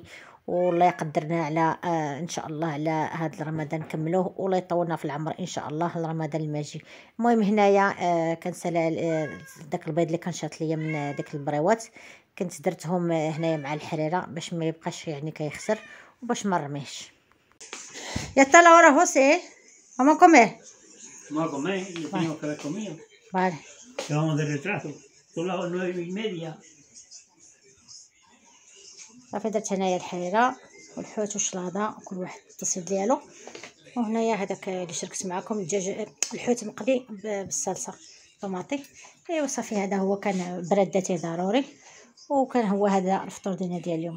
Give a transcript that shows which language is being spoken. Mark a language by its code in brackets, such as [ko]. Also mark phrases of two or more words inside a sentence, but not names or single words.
[ar] والله يقدرنا على ان شاء الله على هذا رمضان نكملوه، والله يطولنا في العمر ان شاء الله رمضان الماجي. المهم هنايا كنسالى داك البيض اللي كان شاط ليا من داك البريوات، كنت درتهم هنايا مع الحريره باش ما يبقاش يعني كيخسر وباش ما نرميهش. يا تلا ورا هوسي [es] vamos a comer. Vamos a comer, y tenemos que haber comido. Vale. Que vamos de retraso. Son las 9:30. [ar] صافي درت هنايا الحريره والحوت والشلاضه وكل واحد التصيد ديالو. وهنايا هذاك اللي شاركت معكم الدجاج الحوت مقلي بالصلصه طماطي. ايوا صافي هذا هو كان بردتي ضروري، وكان هو هذا الفطور ديالنا ديال اليوم.